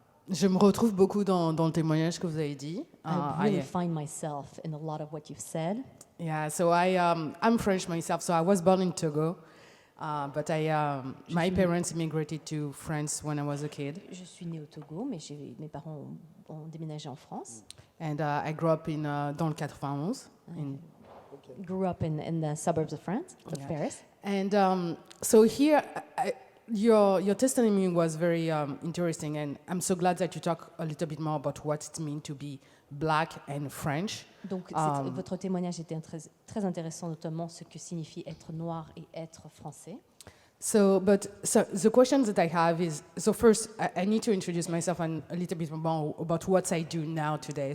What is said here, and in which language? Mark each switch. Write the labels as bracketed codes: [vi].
[fr] Je me retrouve beaucoup dans le témoignage que vous avez dit. [en] I really find myself in a lot of what you've said. Yeah, so I'm French myself, so I was born in Togo, but my parents immigrated to France when I was a kid. [fr] Je suis née au Togo, mais mes parents ont déménagé en France. [en] And I grew up [fr] dans le 91. [en] Grew up in the suburbs of France, of Yeah. Paris. And so here, your testimony was very interesting, and I'm so glad that you talk a little bit more about what it means to be black and French. [fr] Donc, votre témoignage était très intéressant, notamment ce que signifie être noir et être français. [en] So the questions that I have is, so first, I need to introduce myself and a little bit more about what I do now today.